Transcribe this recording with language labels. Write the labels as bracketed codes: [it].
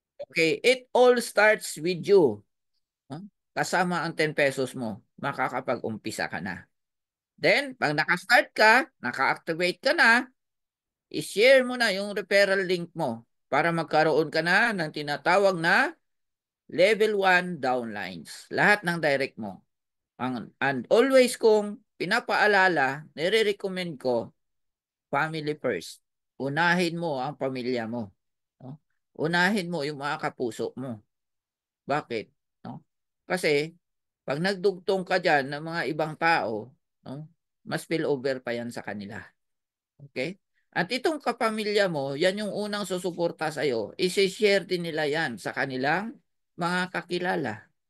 [en] Okay, it all starts with you. [tl] No? Kasama ang 10 pesos mo, makakapag-umpisa ka na. Then, pag naka-start ka, naka-activate ka na, i-share mo na yung referral link mo para magkaroon ka na ng tinatawag na level 1 downlines. Lahat ng direct mo. And always kong pinapaalala, nire-recommend ko, [en] family first. [tl] Unahin mo ang pamilya mo. No? Unahin mo yung mga kapuso mo. Bakit? No? Kasi, pag nagdugtong ka dyan ng mga ibang tao, no, mas spillover pa yan sa kanila. Okay? At itong kapamilya mo, yan yung unang susuporta sa'yo. I-share din nila yan sa kanilang mga kakilala.